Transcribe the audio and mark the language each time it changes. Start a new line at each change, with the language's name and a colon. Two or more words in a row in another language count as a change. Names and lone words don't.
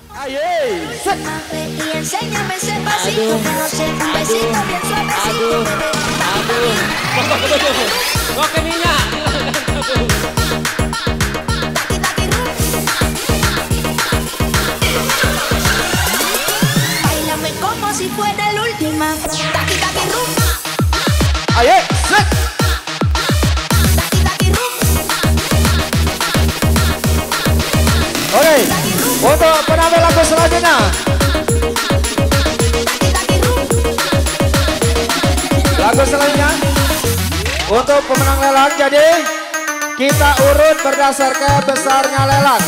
Spanish: Aye. Y enséñame ese pasito, que no sea un besito bien suavecito, bebé. Kok ke minyak. Báilame como si fuera la última. Taqui taqui rumba. Aye. Set. Taqui taqui rumba.
Indonesian: Oke. Untuk penampilan lagu selanjutnya. Lagu selanjutnya untuk pemenang lelang. Jadi kita urut berdasarkan besarnya lelang.